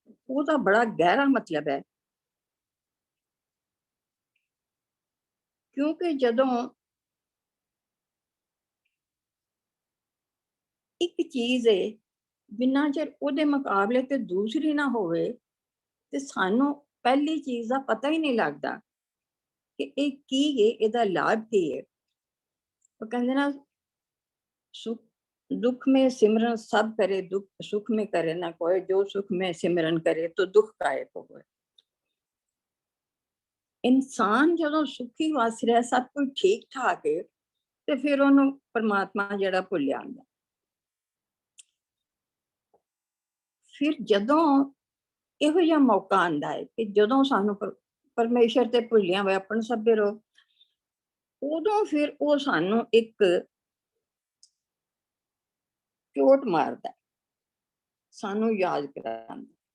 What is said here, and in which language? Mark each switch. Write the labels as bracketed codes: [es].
[pa] ਉਹਦਾ ਬੜਾ ਗਹਿਰਾ ਮਤਲਬ ਹੈ, ਕਿਉਂਕਿ ਜਦੋਂ ਇੱਕ ਚੀਜ਼ ਹੈ, ਬਿਨਾਂ ਚਿਰ ਉਹਦੇ ਮੁਕਾਬਲੇ ਤੇ ਦੂਸਰੀ ਨਾ ਹੋਵੇ, ਤੇ ਸਾਨੂੰ ਪਹਿਲੀ ਚੀਜ਼ ਦਾ ਪਤਾ ਹੀ ਨਹੀਂ ਲੱਗਦਾ ਕਿ ਇਹ ਕੀ ਹੈ, ਇਹਦਾ ਲਾਭ ਕੀ ਹੈ। ਉਹ ਕਹਿੰਦੇ ਨਾ, ਸੁਖ [hi] दुख में सिमरन सब करे, दुख सुख में करे ना कोई, जो सुख में सिमरन करे तो दुख काहे को होए। [pa] इंसान ਜਦੋਂ ਸੁਖੀ ਵਸ ਰਿਹਾ, ਸਭ ਕੁਝ ਠੀਕ ਠਾਕ ਹੈ, ਤੇ ਫਿਰ ਉਹਨੂੰ ਪਰਮਾਤਮਾ ਜਿਹੜਾ ਭੁੱਲਿਆ ਆਉਂਦਾ। ਫਿਰ ਜਦੋਂ ਇਹੋ ਜਿਹਾ ਮੌਕਾ ਆਉਂਦਾ ਹੈ ਕਿ ਜਦੋਂ ਸਾਨੂੰ ਪਰਮੇਸ਼ਰ ਤੇ ਭੁੱਲਿਆ ਹੋਇਆ ਆਪਣ ਸਭੇ ਰੋ, ਉਦੋਂ ਫਿਰ ਉਹ ਸਾਨੂੰ ਇੱਕ ਚੋਟ ਮਾਰਦਾ, ਸਾਨੂੰ ਯਾਦ ਕਰਾਉਂਦਾ।